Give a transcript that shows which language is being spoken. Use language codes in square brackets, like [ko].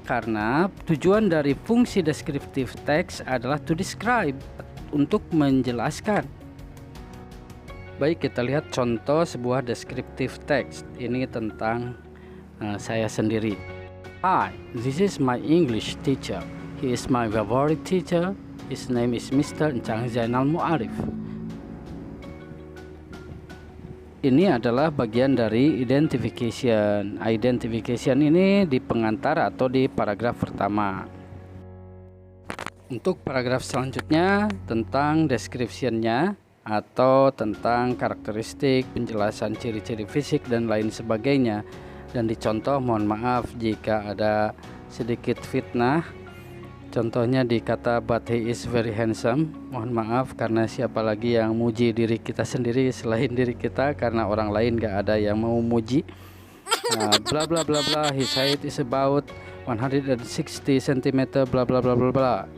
[id] Karena tujuan dari fungsi descriptive text adalah to describe, untuk menjelaskan. Baik, kita lihat contoh sebuah descriptive text. Ini tentang saya sendiri. [en] Hi, this is my English teacher. He is my favorite teacher. His name is Mr. Encang Zainal Mu'arif. [id] Ini adalah bagian dari identification. Identification ini di pengantar atau di paragraf pertama. Untuk paragraf selanjutnya tentang description-nya atau tentang karakteristik, penjelasan ciri-ciri fisik dan lain sebagainya. Dan dicontoh, mohon maaf jika ada sedikit fitnah. Contohnya di kata [en] but he is very handsome. [id] Mohon maaf karena siapa lagi yang muji diri kita sendiri selain diri kita, karena orang lain gak ada yang mau muji. [en] Bla bla bla bla, his height is about 160 cm, bla bla bla bla bla.